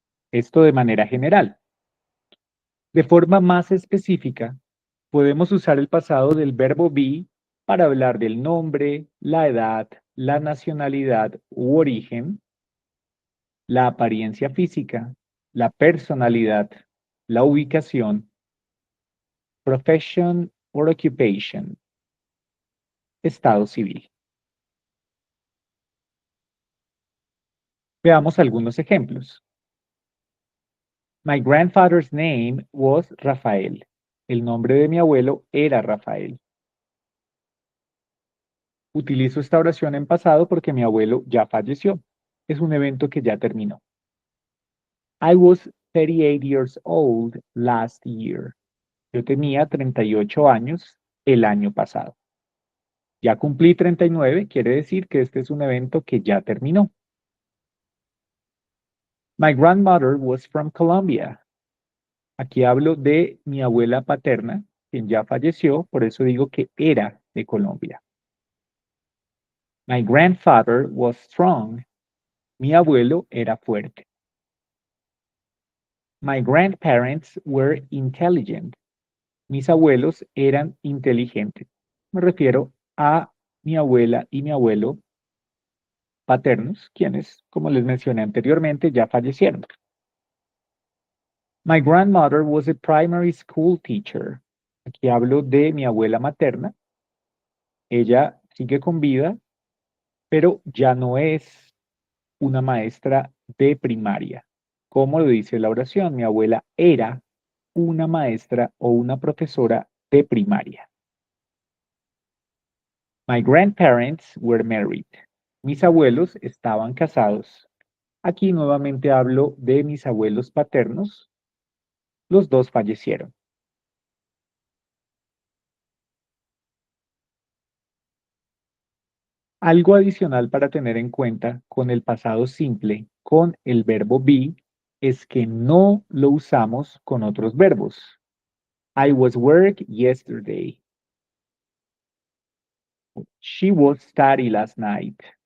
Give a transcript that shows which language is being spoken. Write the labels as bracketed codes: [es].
[es] Esto de manera general. De forma más específica, podemos usar el pasado del verbo be para hablar del nombre, la edad, la nacionalidad u origen, la apariencia física, la personalidad, la ubicación, [en] profession or occupation, [es] estado civil. Veamos algunos ejemplos. [en] My grandfather's name was Rafael. [es] El nombre de mi abuelo era Rafael. Utilizo esta oración en pasado porque mi abuelo ya falleció. Es un evento que ya terminó. [en] I was 38 years old last year. [es] Yo tenía 38 años el año pasado. Ya cumplí 39, quiere decir que este es un evento que ya terminó. [en] My grandmother was from Colombia. [es] Aquí hablo de mi abuela paterna, quien ya falleció, por eso digo que era de Colombia. [en] My grandfather was strong. [es] Mi abuelo era fuerte. [en] My grandparents were intelligent. [es] Mis abuelos eran inteligentes. Me refiero a mi abuela y mi abuelo paternos, quienes, como les mencioné anteriormente, ya fallecieron. [en] My grandmother was a primary school teacher. [es] Aquí hablo de mi abuela materna. Ella sigue con vida, pero ya no es una maestra de primaria. Como lo dice la oración, mi abuela era una maestra o una profesora de primaria. [en] My grandparents were married. [es] Mis abuelos estaban casados. Aquí nuevamente hablo de mis abuelos paternos. Los dos fallecieron. Algo adicional para tener en cuenta con el pasado simple, con el verbo be, es que no lo usamos con otros verbos. [en] I was work yesterday. She was study last night.